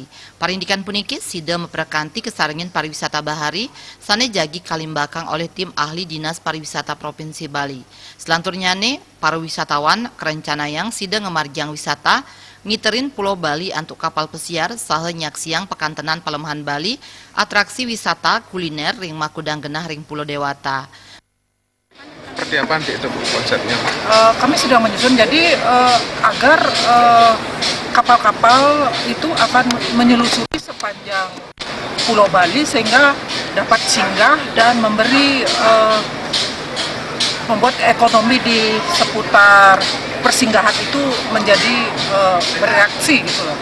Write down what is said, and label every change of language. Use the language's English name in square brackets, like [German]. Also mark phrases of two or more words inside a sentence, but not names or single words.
[Balinese] Parindikan puniki sida meprekanti kesaringin pariwisata bahari sane jagi kalimbakang [Indonesian] oleh tim ahli [Balinese] Dinas Pariwisata Provinsi Bali. Selanturnyane para wisatawan kerencanayang sida ngemargiang wisata ngiterin Pulau Bali antuk kapal pesiar saha nyaksiang pekantenan Palemahan Bali, atraksi wisata kuliner ring makudang genah ring Pulau Dewata. [Indonesian] Seperti apa nanti itu konsepnya? Kami sudah menyusun jadi agar kapal-kapal itu akan menyelusuri sepanjang Pulau Bali sehingga dapat singgah dan memberi membuat ekonomi di seputar persinggahan itu menjadi bereaksi gitu loh.